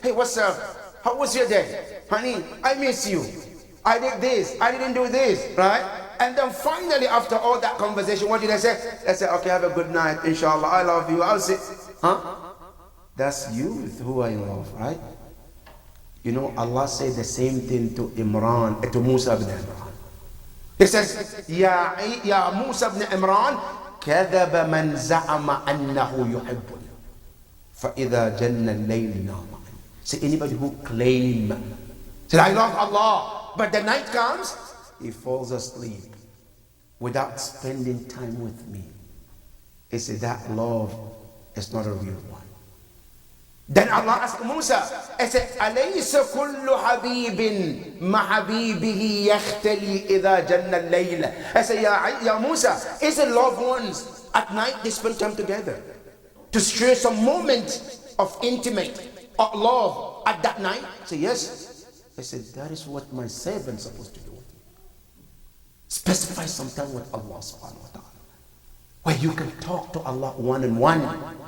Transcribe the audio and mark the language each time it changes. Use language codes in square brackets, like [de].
[en] Hey, what's up? How was your day? Honey, I miss you. I did this. I didn't do this. Right? And then finally, after all that conversation, what did I say? I said, okay, have a good night. Inshallah, I love you. I'll say, huh? That's youth who are in love, right? You know, Allah said the same thing to Imran, to Musa ibn Imran. He says, Ya Musa ibn Imran, [ar] كذب من زعم أنه يحبني فإذا جن الليل نام. [en] Say, anybody who claim, say, I love Allah, but the night comes, he falls asleep without spending time with me. He said, that love is not a real one. Then Allah asked Musa, He said, [ar] أليس كل حبيب مع حبيبه يختلي إذا جن الليل. [en] I said, Ya Musa, is it loved ones at night they spend time together to share some moment of intimate of love at that night? I said, yes. I said, that is what my servant is supposed to do. Specify some time with Allah subhanahu wa ta'ala, where you can talk to Allah one-on-one.